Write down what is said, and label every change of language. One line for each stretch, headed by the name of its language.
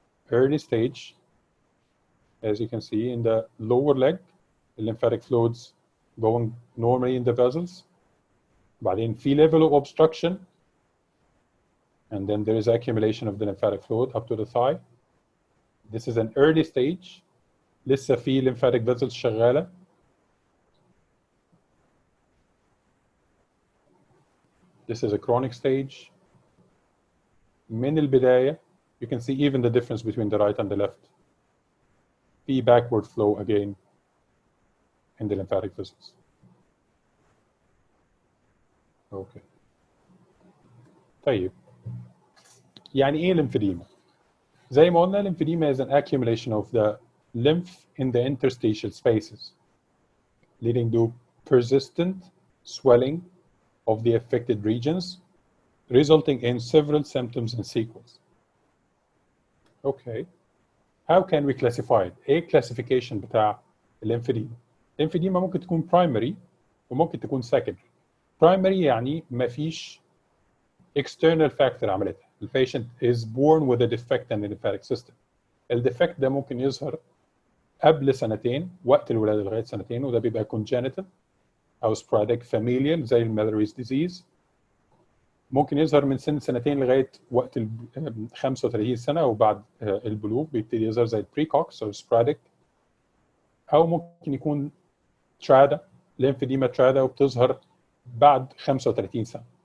English: Early stage, as you can see in the lower leg, the lymphatic fluids going normally in the vessels.
Arabic: بعدين في
English: level of obstruction, and then there is accumulation of the lymphatic fluid up to the thigh. This is an early stage.
Arabic: لسه في lymphatic vessels شغالة.
English: This is a chronic stage.
Arabic: من البداية,
English: you can see even the difference between the right and the left. في backward flow again in the lymphatic vessels. Okay. طيب.
Arabic: يعني ايه
English: lymphedema؟
Arabic: زي ما قلنا
English: lymphedema is an accumulation of the lymph in the interstitial spaces, leading to persistent swelling of the affected regions, resulting in several symptoms and sequels. Okay. How can we classify it?
Arabic: ايه classification بتاع lymphedema؟ lymphedema ممكن تكون primary وممكن تكون secondary. Primary يعني ما فيش
English: external factor
Arabic: عملتها.
English: The patient is born with a defect in the lymphatic system.
Arabic: الديفكت ده ممكن يظهر قبل سنتين وقت الولادة لغاية سنتين، وده بيبقى congenital أو
English: sporadic familial
Arabic: زي المالاريز disease. ممكن يظهر من سن سنتين لغاية وقت 35 سنة وبعد البلوغ بيبتدي يظهر زي البريكوكس أو sporadic، أو ممكن يكون ترادا lymphedema ترادا وبتظهر بعد 35 سنة.